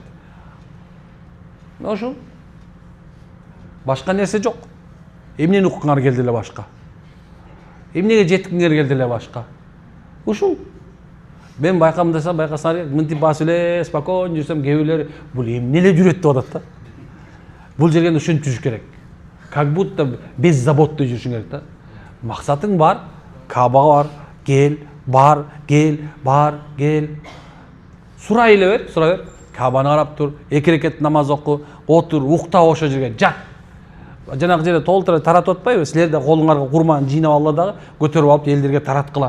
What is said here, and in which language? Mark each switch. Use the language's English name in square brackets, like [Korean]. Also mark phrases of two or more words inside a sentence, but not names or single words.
[Kyrgyz] Ошол. Башка нерсе жок. Эмнени уккуңар келди эле башка. Эмнеге жеткиңер келди эле башка. Ушул. Мен байкасаңар, мынтип басып эле спокойно жүрсөм, кээ бирлер бул эмне эле жүрөт деп атат да. Бул жерге ушинтип жүрүш керек. [Russian] Как будто беззаботно [Kyrgyz] жүрүшүң керек да. Максатың бар, Кабага бар, кел. Сурай эле бер, сурай бер. Кабаны карап тур, 2 рекет намаз оку, отур, укта ошо жерге жат. Жанагы жерде толтура таратып атпайбы? Силер да колуңарга курманы жыйнап алла дагы көтөрүп алып элдерге тараткыла.